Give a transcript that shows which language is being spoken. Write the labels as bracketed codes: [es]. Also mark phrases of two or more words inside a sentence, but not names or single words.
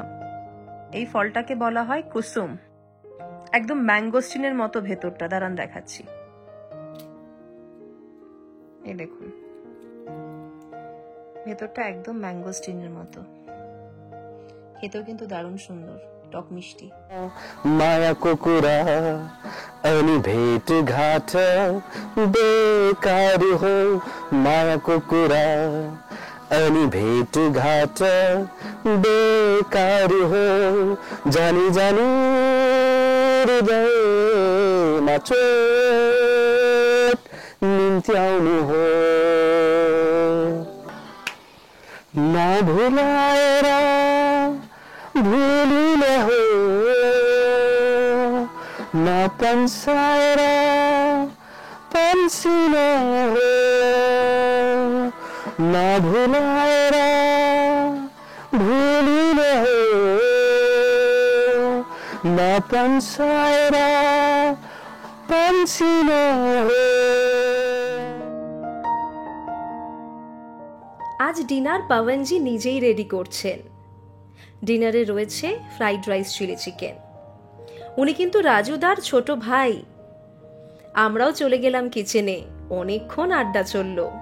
[bn] এই ফলটাকে বলা হয় কুসুম, একদম ম্যাঙ্গোস্টিনের মতো ভেতরটা। দাঁড়ান দেখাচ্ছি, এই দেখুন, ভেতরটা একদম ম্যাঙ্গোস্টিনের মতো, খেতেও কিন্তু দারুণ সুন্দর। টক মিষ্টি। [ne] माया को कुरा अनि भेट घाट बेकार हो, माया को कुरा अनि भेट घाट बेकार हो, जानी जानी हृदयमा चोट निम्त्याउनु हो, नभुलाएर भुलिने हो, नपन्साएर पन्सिने हो, नभुलाएर भुलिने हो, नपन्साएर पन्सिने हो। [bn] আজ ডিনার পাবনজি নিজেই রেডি করছেন। ডিনারে রয়েছে ফ্রাইড রাইস, চিলি চিকেন। উনি কিন্তু রাজুদার ছোট ভাই। আমরাও চলে গেলাম কিচেনে, অনেকক্ষণ আড্ডা চলল।